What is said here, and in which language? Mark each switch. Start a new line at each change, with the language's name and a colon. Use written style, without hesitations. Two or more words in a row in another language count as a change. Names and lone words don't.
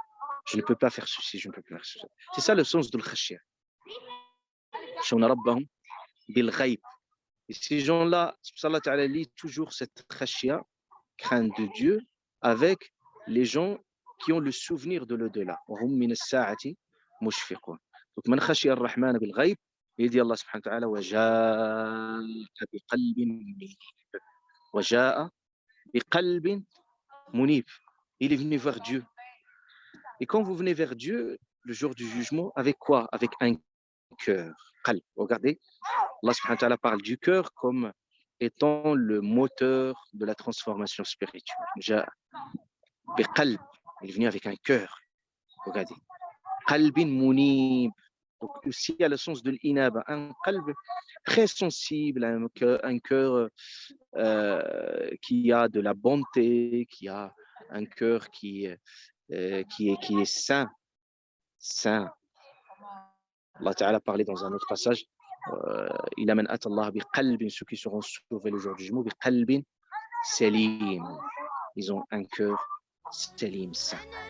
French: Je ne peux pas faire ceci, je ne peux pas faire ceci. C'est ça le sens de l'khashia. Et ces gens-là,
Arabic: الله تعالى
French: lit toujours cette khashia, crainte de Dieu, avec les gens qui ont le souvenir de l'au-delà. Donc,
Arabic: من خشي الرحمن بالغيب,
French: il dit
Arabic: الله سبحانه وتعالى, وجاء بقلب منيب.
French: Il est venu vers Dieu. Et quand vous venez vers Dieu, le jour du jugement, avec quoi? Avec un cœur. Qalb. Regardez,
Arabic: الله سبحانه وتعالى
French: parle du cœur comme étant le moteur de la transformation spirituelle.
Arabic: جاء بقلب.
French: Il est venu avec un cœur. Regardez.
Arabic: قلب منيب.
French: Donc, aussi à le sens de l'inaba, un qalb très sensible, un cœur qui a de la bonté, qui a un cœur qui est sain.
Arabic: الله تعالى
French: parlait dans un autre passage, il amène
Arabic: الله بقلب,
French: ceux qui seront sauvés le jour du jugement,
Arabic: بقلب سليم.
French: Ils ont un cœur salim, sain.